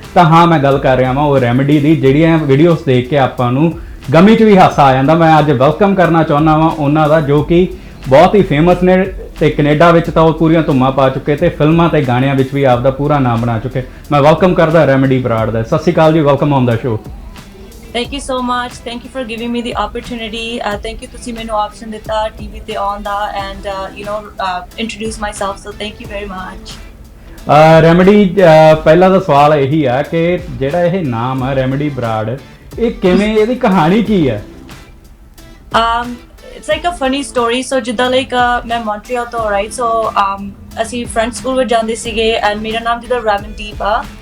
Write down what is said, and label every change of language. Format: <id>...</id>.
<pa>ਤਾਂ ਹਾਂ, ਮੈਂ ਗੱਲ ਕਰ ਰਿਹਾ ਵਾਂ ਉਹ ਰੈਮੇਡੀ ਦੀ, ਜਿਹੜੀਆਂ ਵੀਡੀਓਜ਼ ਦੇਖ ਕੇ ਆਪਾਂ ਨੂੰ ਗਮੀ 'ਚ ਵੀ ਹਾਸਾ ਆ ਜਾਂਦਾ। ਮੈਂ ਅੱਜ ਵੈਲਕਮ ਕਰਨਾ ਚਾਹੁੰਦਾ ਵਾਂ ਉਹਨਾਂ ਦਾ, ਜੋ ਕਿ ਬਹੁਤ ਹੀ ਫੇਮਸ ਨੇ ਤੇ ਕੈਨੇਡਾ ਵਿੱਚ ਤਾਂ ਉਹ ਪੂਰੀਆਂ ਧੁੰਮਾਂ ਪਾ ਚੁੱਕੇ ਤੇ ਫਿਲਮਾਂ ਤੇ ਗਾਣਿਆਂ ਵਿੱਚ ਵੀ ਆਪਦਾ ਪੂਰਾ ਨਾਮ ਬਣਾ ਚੁੱਕੇ। ਮੈਂ ਵੈਲਕਮ ਕਰਦਾ ਰੈਮੇਡੀ ਬਰਾੜ ਦਾ। ਸਤਿ ਸ਼੍ਰੀ ਅਕਾਲ ਜੀ,</pa> <en>Welcome on the show. Thank you so much. Thank you for giving me the opportunity. Thank you</en> <pa>ਤੁਸੀਂ ਮੈਨੂੰ option ਦਿੱਤਾ TV ਤੇ ਆਉਣ ਦਾ</pa> <en>and introduce myself. So thank you very much.</en> <pa>Remedy, ਪਹਿਲਾ ਤਾਂ ਸਵਾਲ ਇਹੀ ਆ ਕਿ ਜਿਹੜਾ ਇਹ ਨਾਮ ਆ ਰੈਮੇਡੀ ਬਰਾੜ, ਇਹ ਕਿਵੇਂ, ਇਹਦੀ ਕਹਾਣੀ ਕੀ ਹੈ?</pa> <en>It's like a funny story.</en> <pa>So ਜਿੱਦਾਂ ਮੈਂ ਮੌਂਟਰੀਅਲ ਤੋਂ, right? So ਅਸੀਂ ਫਰੈਂਚ ਸਕੂਲ ਵਿੱਚ ਜਾਂਦੇ ਸੀਗੇ and ਮੇਰਾ ਨਾਮ ਜਿੱਦਾਂ ਰੈਮਨਦੀਪ ਆ।</pa>